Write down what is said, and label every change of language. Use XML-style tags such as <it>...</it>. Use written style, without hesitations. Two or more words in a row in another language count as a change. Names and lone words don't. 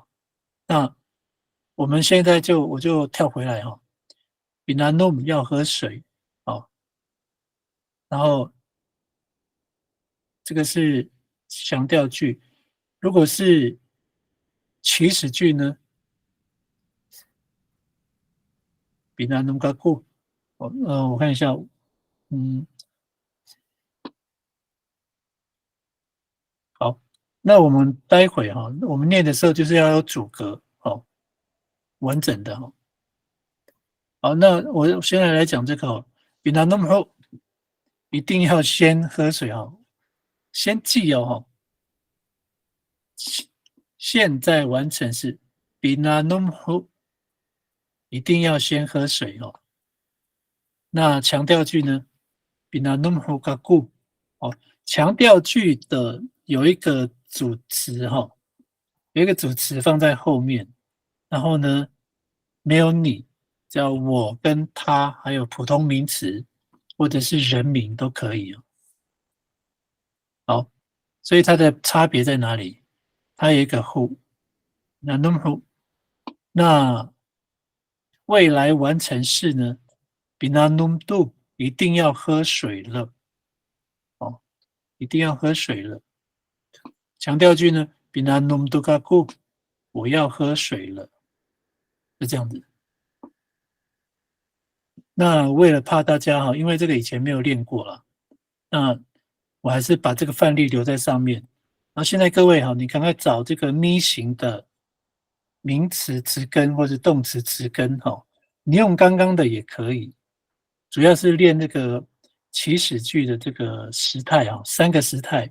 <zh>那我们现在我就跳回来哈 ，binanum 要喝水哦，然后这个是强调句，如果是祈使句呢</zh> <tay>binanum gaku</tay> <zh>我看一下，好，那我们待会哈，我们念的时候就是要有主格哦，完整的哈。好，那我现在来讲这个哦</zh> <tay>binanum ho</tay> <zh>一定要先喝水哈，先记哦，现在完成式</zh> <tay>binanum ho</tay> <zh>一定要先喝水哦。那强调句呢</zh> <tay>binanum ho gaku</tay> <zh>哦，强调句的有一个主词哈，有一个主词放在后面，然后呢没有你，叫我跟他，还有普通名词或者是人名都可以哦。好，所以它的差别在哪里？它有一个 who， 那 who， 那未来完成式呢</zh> <tay>binanum do</tay> <zh>一定要喝水了，哦，一定要喝水了。强调句呢</zh> <tay>binanum do gaku</tay> <zh>我要喝水了，是这样子。那为了怕大家因为这个以前没有练过了，那我还是把这个范例留在上面。然后现在各位你赶快找这个咪型的名词词根或者动词词根你用刚刚的也可以，主要是练那个祈使句的这个时态3个时态。</zh>